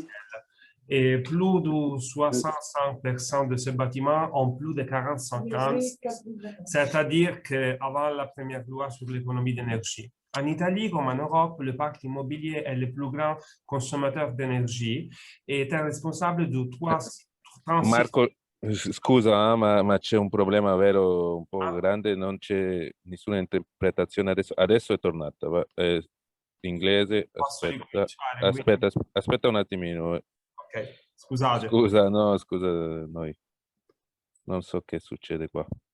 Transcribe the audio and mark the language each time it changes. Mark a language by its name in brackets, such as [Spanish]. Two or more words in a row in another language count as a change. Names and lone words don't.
[French] Et plus de 65% de ces bâtiments ont plus de 45 ans, c'est-à-dire qu'avant la première loi sur l'économie d'énergie. En Italie, comme en Europe, le parc immobilier est le plus grand consommateur d'énergie et est responsable de 36... [Italian] Marco, scusa, ma c'è un problema vero un po' grande, non c'è nessuna interpretazione adesso. Adesso è tornata. Inglese, aspetta un attimino. Ok, scusate. Scusa, noi. Non so che succede qua.